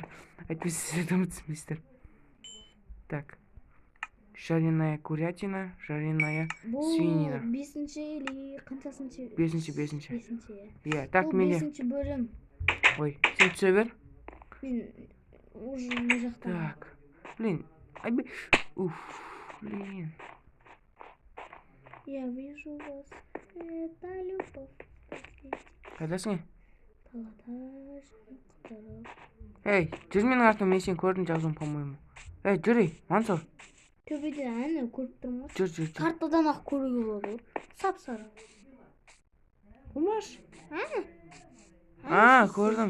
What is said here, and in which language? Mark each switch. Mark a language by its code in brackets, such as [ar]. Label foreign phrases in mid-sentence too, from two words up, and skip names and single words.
[kk] Әйтпесе сіздер ұмытсынбайсыздар. [ru] Так. Жареная курятина, жареная свинина. [kk] Бұл 5-ші или қаншасыншы? 5-ші. Так, бұл менде. 5-ші бөлім. Ой, сен түсе бер. Мен уже не жақтан. [ru] Так. Блин. Блин. Я вижу вас. Это любовь. [kk] Қайдасың? Палатаж. Жүр менің артынан, мен сен көрдім жазуым, по-моему. Жүр, Мансұр. Төбеде әне көріп тұрмыз. Жүр. Картадан ақ көруге болады. Сап-сары. Болмаш? Көрдім.